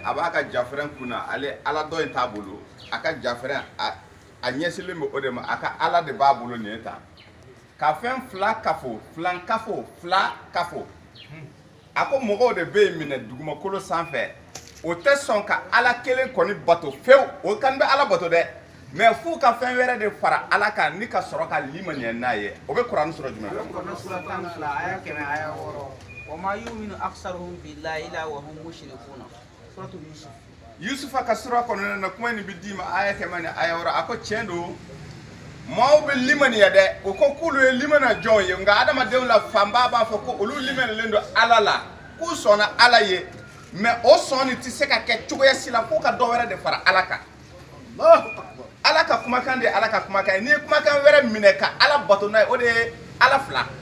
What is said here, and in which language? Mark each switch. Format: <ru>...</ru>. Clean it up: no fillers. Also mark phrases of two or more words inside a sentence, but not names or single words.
<bm>a b'a ka jafɛrɛn kunna ale ala dɔ in t'a bolo a ka jafɛrɛn a ɲɛsilen bɛ o de ma a ka ala de b'a bolo nin ye ta ka fɛn fila kafo filankafo fila kafo a ko mɔgɔw de bɛ yen minɛ dugumakolo sanfɛ o tɛ sɔn ka ala kelen kɔni bato fewu o kan bɛ ala bato dɛ mais fo ka fɛn wɛrɛ de fara ala kan ni ka sɔrɔ ka limaniya n'a ye o bɛ kuranɛ sura jumɛn</bm> <ar>وما يؤمن أكثرهم بالله إلا وهم مشركون سورة يوسف</ar> <bm>yusufa ka sura kɔnɔna na kuma ni bi di ma aya kɛmɛ ni aya wɔɔrɔ a ko tiɲɛ don maaw bɛ limaniya dɛ o ko k'olu ye limana jɔnw ye nka adamadenw la fanba b'a fɔ ko olu limaniyalen don ala la k'u sɔnna ala ye mais o sɔnni tɛ se ka kɛ cogoya si la f'o ka dɔ wɛrɛ de fara ala kan ala ka kumakan de ye ala ka kumakan ye n'i ye kumakan wɛrɛ minɛ ka ala bato n'a ye o de ye ala fila</bm>